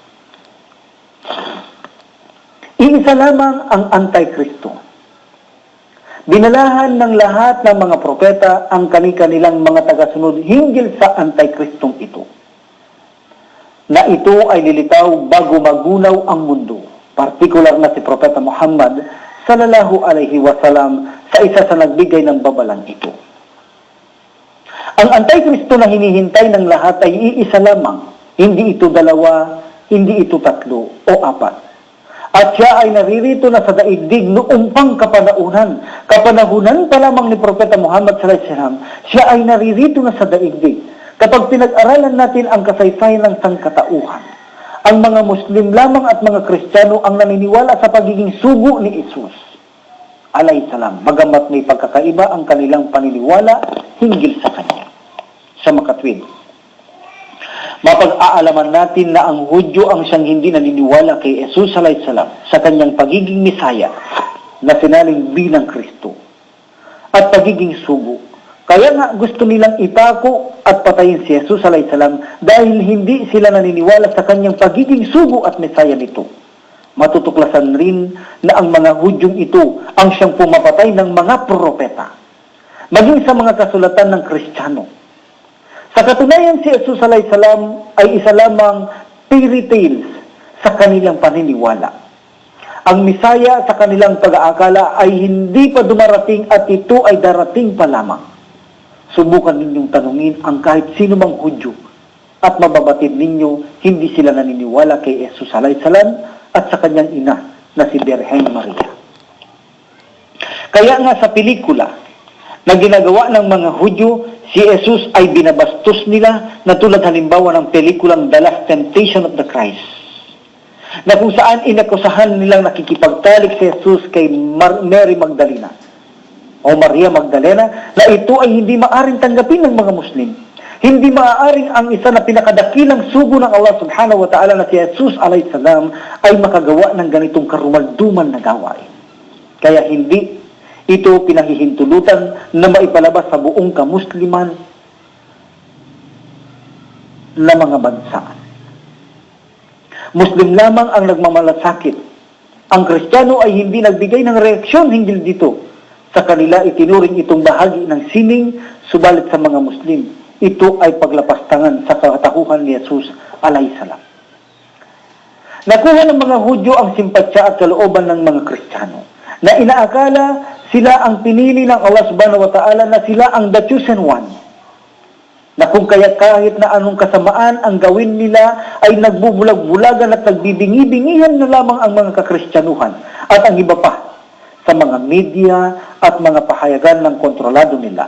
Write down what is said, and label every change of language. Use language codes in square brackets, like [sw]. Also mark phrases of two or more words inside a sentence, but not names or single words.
[tl] Iisa lamang ang Antikristo. Binalahan ng lahat ng mga propeta ang kani-kanilang mga tagasunod hinggil sa Antikristong ito, na ito ay lilitaw bago magunaw ang mundo, partikular na si Propeta Muhammad [ar] صلى الله عليه وسلم [tl] sa isa sa nagbigay ng babalang ito. Ang Antikristo na hinihintay ng lahat ay iisa lamang, hindi ito dalawa, hindi ito tatlo o apat. At siya ay naririto na sa daigdig noong pang kapanahunan. Kapanahunan pa lamang ni Propeta Muhammad [ar] صلى الله عليه وسلم, [tl] siya ay naririto na sa daigdig. Kapag pinag-aralan natin ang kasaysayan ng sangkatauhan, ang mga Muslim lamang at mga Kristiyano ang naniniwala sa pagiging sugo ni Jesus [ar] عليه السلام, [tl] bagamat may pagkakaiba ang kanilang paniniwala hinggil sa kanya. Sa makatwid, mapag-aalaman natin na ang Hudyo ang siyang hindi naniniwala kay Jesus [ar] عليه السلام [tl] sa kanyang pagiging Misaya na sinaling bilang Kristo at pagiging sugo. Kaya nga gusto nilang itako at patayin si Jesus [ar] عليه السلام [tl] dahil hindi sila naniniwala sa kanyang pagiging sugo at Misaya nito. Matutuklasan rin na ang mga Hudyong ito ang siyang pumapatay ng mga propeta, maging sa mga kasulatan ng Kristiyano. Sa katunayan, si Jesus [ar] عليه السلام [tl] ay isa lamang [en] fairy tales [tl] sa kanilang paniniwala. Ang Misaya sa kanilang pag-aakala ay hindi pa dumarating at ito ay darating pa lamang. Subukan ninyong tanungin ang kahit sino mang Hudyo at mababatid ninyo hindi sila naniniwala kay Jesus [ar] عليه السلام [tl] at sa kanyang ina na si Birhen Maria. Kaya nga sa pelikula na ginagawa ng mga Hudyo, si Jesus ay binabastos nila na tulad halimbawa ng pelikulang The Last Temptation of the Christ, na kung saan inakusahan nilang nakikipagtalik si Jesus kay Mary Magdalena o Maria Magdalena na ito ay hindi maaring tanggapin ng mga Muslim. Hindi maaaring ang isa na pinakadakilang sugo ng Allah [ar] سبحانه وتعالى [tl] na si Jesus [ar] عليه السلام [tl] ay makagawa ng ganitong karumalduman na gawain. Kaya hindi ito pinahihintulutan na maipalabas sa buong kamusliman na mga bansa. Muslim lamang ang nagmamalasakit. Ang Kristiyano ay hindi nagbigay ng reaksyon hinggil dito. Sa kanila itinuring itong bahagi ng sining, subalit sa mga Muslim, ito ay paglapastangan sa katahuhan ni Jesus [ar] عليه السلام. [tl] Nakuha ng mga Hudyo ang simpatsya at kalooban ng mga Kristiyano na inaakala sila ang pinili ng Allah [ar] سبحانه وتعالى [tl] na sila ang [en] the chosen one. [tl] Na kung kaya kahit na anong kasamaan ang gawin nila ay nagbubulag-bulagan at nagbibingi-bingihan na lamang ang mga kakristyanuhan at ang iba pa sa mga media at mga pahayagan ng kontrolado nila.